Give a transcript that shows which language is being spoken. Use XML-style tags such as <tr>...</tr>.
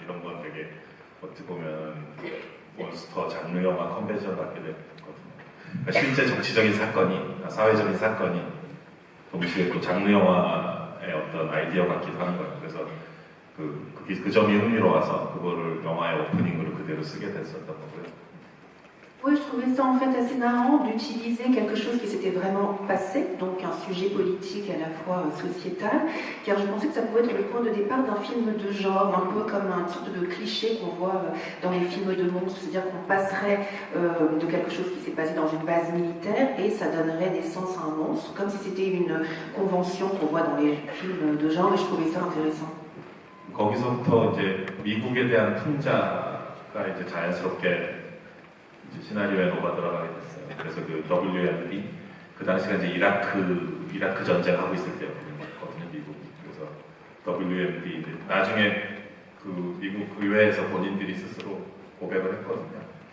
<ko>이런 건 되게 어떻게 보면 몬스터 장르 영화 컨벤션 같게 됐거든요. 그러니까 실제 정치적인 사건이, 사회적인 사건이 동시에 또 장르 영화의 어떤 아이디어 같기도 하는 거예요. 그래서 그 점이 흥미로워서 그거를 영화의 오프닝으로 그대로 쓰게 됐었던 거고요.</ko> <fr>Oui, je trouvais ça en fait assez marrant d'utiliser quelque chose qui s'était vraiment passé, donc un sujet politique à la fois sociétal, car je pensais que ça pouvait être le point de départ d'un film de genre, un peu comme une sorte de cliché qu'on voit dans les films de monstres, c'est-à-dire qu'on passerait de quelque chose qui s'est passé dans une base militaire et ça donnerait naissance à un monstre, comme si c'était une convention qu'on voit dans les films de genre, et je trouvais ça intéressant.</fr> <ko>거기서부터 이제 미국에 대한 풍자가 이제 자연스럽게 시나리오에 녹아 들어가게 됐어요. 그래서 그 WMD 그 당시가 이제 이라크 전쟁하고 있을 때였거든요, 미국. 그래서 WMD 나중에 그 미국 의회에서 본인들이 스스로 고백을 했거든요.</ko>